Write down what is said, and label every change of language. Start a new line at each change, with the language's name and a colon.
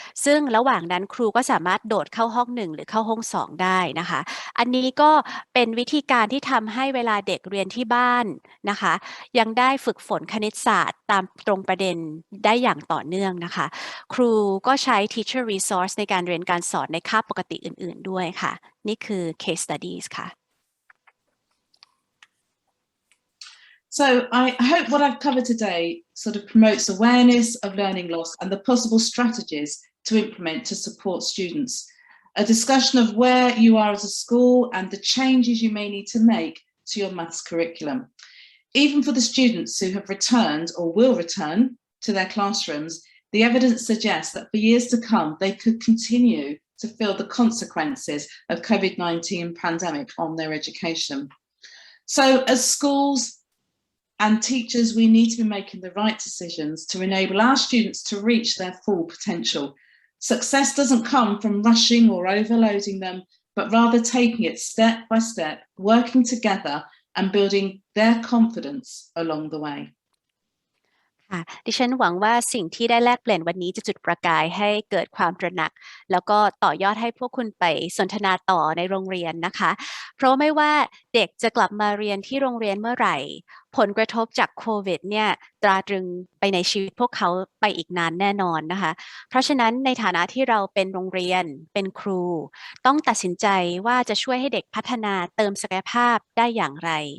Thai: ซึ่งระหว่างนั้นครูก็สามารถโดดเข้าห้อง1หรือเข้าห้อง2ได้นะคะอันนี้ก็เป็นวิธีการที่ทำให้เวลาเด็กเรียนที่บ้านนะคะยังได้ฝึกฝนคณิตศาสตร์ตามตรงประเด็นได้อย่างต่อเนื่องนะคะครูก็ใช้ Teacher Resource ในการเรียนการสอนในคาบปกติอื่นๆด้วยค่ะนี่คือ case studies ค่ะ
English: So I hope what I've covered today sort of promotes awareness of learning loss and the possible strategies to implement to support students. A discussion of where you are as a school and the changes you may need to make to your maths curriculum. even for the students who have returned or will return to their classrooms, the evidence suggests that for years to come, they could continue to feel the consequences of COVID-19 pandemic on their education. So as schools and teachers, we need to be making the right decisions to enable our students to reach their full potential. Success doesn't come from rushing or overloading them, but rather taking it step by step, working together and building their confidence along the way.
Thai: ค่ะดิฉันหวังว่าสิ่งที่ได้แลกเปลี่ยนวันนี้จะจุดประกายให้เกิดความตระหนักแล้วก็ต่อยอดให้พวกคุณไปสนทนาต่อในโรงเรียนนะคะเพราะไม่ว่าเด็กจะกลับมาเรียนที่โรงเรียนเมื่อไหร่ผลกระทบจากโควิดเนี่ยตราตรึงไปในชีวิตพวกเขาไปอีกนานแน่นอนนะคะเพราะฉะนั้นในฐานะที่เราเป็นโรงเรียนเป็นครูต้องตัดสินใจว่าจะช่วยให้เด็กพัฒนาเติมศักยภาพได้อย่างไร